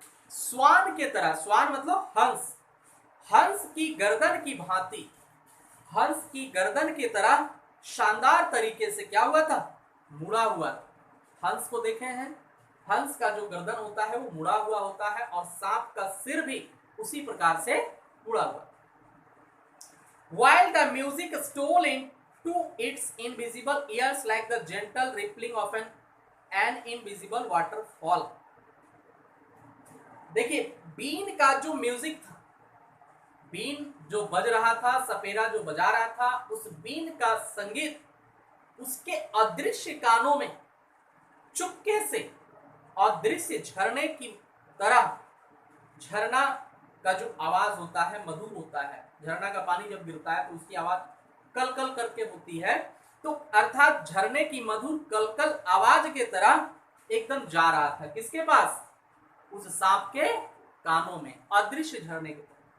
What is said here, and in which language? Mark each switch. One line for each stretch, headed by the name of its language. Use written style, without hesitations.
Hindi: स्वान के तरह, स्वान मतलब हंस, हंस की गर्दन की भांति, हंस की गर्दन की तरह शानदार तरीके से क्या हुआ था, मुड़ा हुआ था। हंस को देखे हैं, हंस का जो गर्दन होता है वो मुड़ा हुआ होता है और सांप का सिर भी उसी प्रकार से मुड़ा हुआ।
English: While the music stole into its invisible ears like the gentle rippling of an invisible waterfall।
Hindi: देखिए बीन का जो म्यूजिक था, बीन जो बज रहा था, सपेरा जो बजा रहा था, उस बीन का संगीत उसके अदृश्य कानों में चुपके से अदृश्य झरने की तरह, झरना का जो आवाज होता है मधुर होता है, झरना का पानी जब गिरता है तो उसकी आवाज कल कल करके होती है, तो अर्थात झरने की मधुर कलकल आवाज के तरह एकदम जा रहा था, किसके पास, उस सांप के कानों में, अदृश्य झरने के तरह।